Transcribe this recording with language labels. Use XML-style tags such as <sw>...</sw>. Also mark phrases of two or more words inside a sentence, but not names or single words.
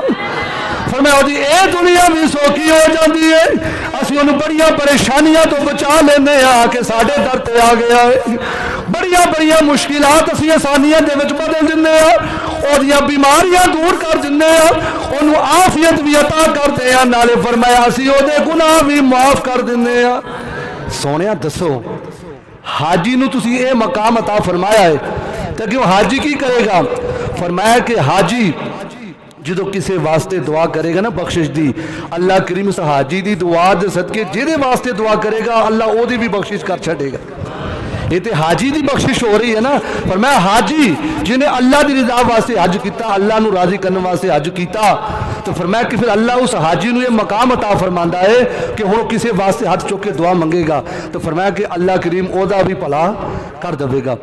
<pa>فرمایا جی اے دنیا بھی سوکھی ہو جاندی ہے، اسی انہوں بڑیاں پریشانیاں تو بچا لینے ہاں کہ ساڈے در تے آ گیا ہے، بڑیاں مشکلات اسی آسانیاں دے وچ بدل دینے ہاں، اور دیاں بیماریاں دور کر دینے ہاں، انہوں عافیت بھی</pa> <ur>عطا کرتے ہیں،</ur> <pa>نالے فرمایا اسی او دے گناہ بھی معاف کر دینے ہاں. سونیا دسو حاجی نو تسی اے مقام عطا فرمایا ہے تو کہ وہ حاجی کی کرے گا؟ فرمایا کہ حاجی جدو کسی واسطے دعا کرے گا نا بخشش دی، اللہ کریم اس حاجی دی دعا دے صدقے جہدے واسطے دعا کرے گا اللہ او دی بھی بخشش کر چھڑے گا۔ یہ تو حاجی دی بخشش ہو رہی ہے نا۔ فرمایا حاجی جنہیں اللہ دی رضا واسطے حج کیتا، اللہ نو راضی کرنے واسطے حج کیتا، تو فرمایا کہ پھر اللہ اس حاجی نو یہ مقام عطا فرماندا ہے کہ ہن کسی واسطے ہاتھ چوک کے دعا منگے گا تو فرمایا کہ اللہ کریم او دا بھی بھلا کر دے گا۔</pa>